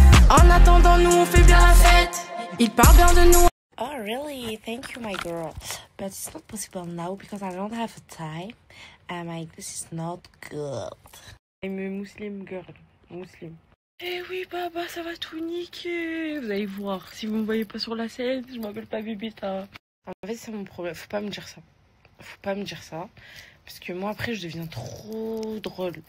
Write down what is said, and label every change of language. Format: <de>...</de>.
<fr>En attendant nous on fait bien la fête. Ils parlent bien de nous.</fr> <en>Oh really? Thank you my girl. But it's not possible now because I don't have time. I'm like, this is not good. I'm a Muslim girl. Muslim.</en> <fr>Eh oui, Baba, ça va tout niquer. Vous allez voir. Si vous me voyez pas sur la scène, je m'appelle pas Bibita. En fait, c'est mon problème. Faut pas me dire ça. Faut pas me dire ça. Parce que moi, après, je deviens trop drôle.</fr>